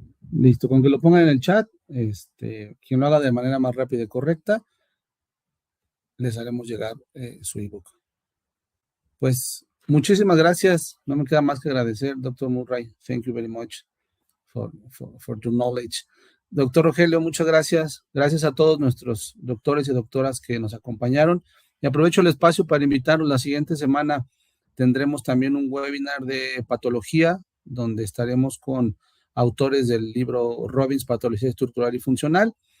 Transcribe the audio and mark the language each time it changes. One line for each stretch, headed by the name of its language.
Spanish: Listo, con que lo pongan en el chat, quien lo haga de manera más rápida y correcta, les haremos llegar su ebook. Pues, muchísimas gracias. No me queda más que agradecer, Dr. Murray.
English: Thank you very much for your knowledge.
Spanish: Doctor Rogelio, muchas gracias. Gracias a todos nuestros doctores y doctoras que nos acompañaron. Y aprovecho el espacio para invitarlos. La siguiente semana tendremos también un webinar de patología, donde estaremos con autores del libro Robbins, Patología Estructural y Funcional.